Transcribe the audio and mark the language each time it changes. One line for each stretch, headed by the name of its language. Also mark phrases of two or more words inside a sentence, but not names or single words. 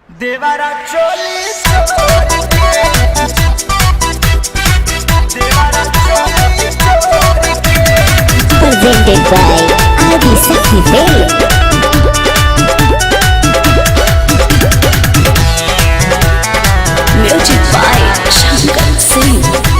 Bhojpuri: देवारा चोली चोरी के, देवारा चोली चोरी के।
English: Presented by Adi Sakhi Bay. Music by Shankar Singh.